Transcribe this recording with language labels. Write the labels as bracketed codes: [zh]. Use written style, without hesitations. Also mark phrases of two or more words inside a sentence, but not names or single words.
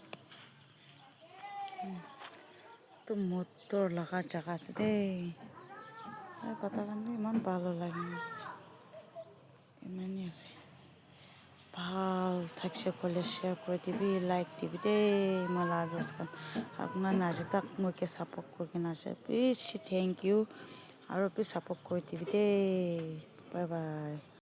[as] তো মোৰ লগা জাগা আছে দে পাতা খন বি ইমান ভাল লাগিনা আছে ইমানি আছে ভাল থাকছে কোলে share কৰি দিবি like দিবি দে মালা address খন আপোনাৰ আজি তক মোক support কুৰিকেনা আছে [en] please thank you [as] আৰু [en] please support [as] কৰি দিবি দে [en] bye bye